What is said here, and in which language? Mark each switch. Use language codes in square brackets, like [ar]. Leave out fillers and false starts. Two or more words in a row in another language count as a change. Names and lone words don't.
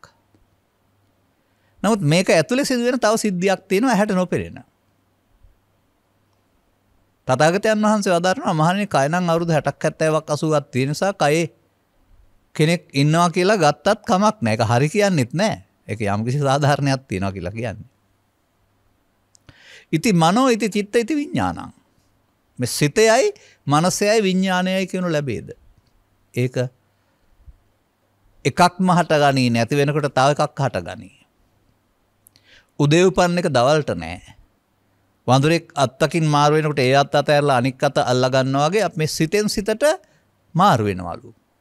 [si] නමුත් මේක ඇතුලේ සිදුවෙන තව සිද්ධියක් තියෙනවා ඇහැට නොපෙනෙන. තථාගතයන් වහන්සේ වදාරනවා මහණෙනි කය නම් අවුරුදු 60ක් 70ක් 80ක් තියෙන නිසා කයේ කෙනෙක් ඉන්නවා කියලා ගත්තත් කමක් නැහැ. ඒක හරි කියන්නෙත් නැහැ. ඒක යම්කිසි සාධාරණයක් තියෙනවා කියලා කියන්නේ. [pi] ඉති මනෝ ඉති චිත්ත ඉති විඥානං. [si] මේ සිතයයි මනසයයි විඥානයයි කියනු ලැබේද? ඒක එකක්ම හටගනී නැති වෙනකොට තව එකක් හටගනී. උදේ උපන්න එක දවල්ට නෑ. වඳුරෙක් අත්තකින් මාරු වෙනකොට ඒ අත්ත අතහැරලා අනික් අත අල්ලා ගන්නවා වගේ අපි මේ සිතෙන් සිතට මාරු වෙනවලු.